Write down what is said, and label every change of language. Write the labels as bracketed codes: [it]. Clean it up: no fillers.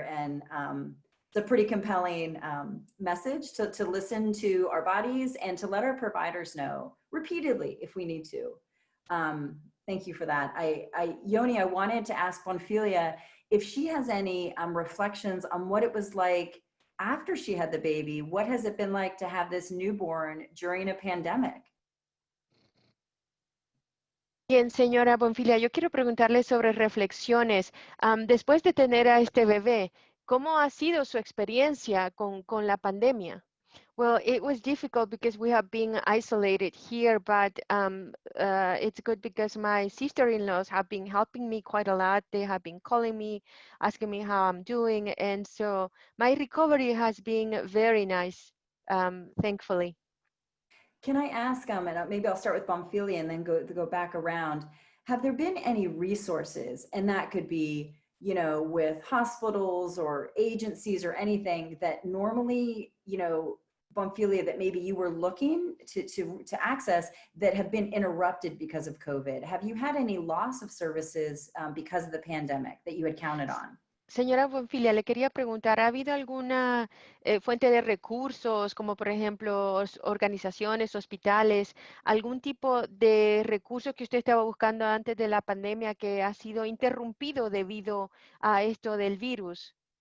[en] And it's a pretty compelling message to listen to our bodies and to let our providers know repeatedly if we need to. Thank you for that. Yoni, I wanted to ask Bonfilia if she has any reflections on what it was like after she had the baby. What has it been like to have this newborn during a pandemic? [es] Bien, señora Bonfilia, yo quiero preguntarle sobre reflexiones. Después de tener a este bebé, ¿cómo ha sido su experiencia con la pandemia? [en] Well, it was difficult because we have been isolated here, but it's good because my sister-in-laws have been helping me quite a lot. They have been calling me, asking me how I'm doing, and so my recovery has been very nice, thankfully. Can I ask, and maybe I'll start with Bonfilia and then go back around. Have there been any resources, and that could be, you know, with hospitals or agencies or anything that normally, you know, Bonfilia, that maybe you were looking to access that have been interrupted because of COVID? Have you had any loss of services because of the pandemic that you had counted on? [es] Señora Bonfilia, le quería preguntar, ¿ha habido alguna fuente de recursos, como por ejemplo organizaciones, hospitales, algún tipo de recurso que usted estaba buscando antes de la pandemia que ha sido interrumpido debido a esto del virus?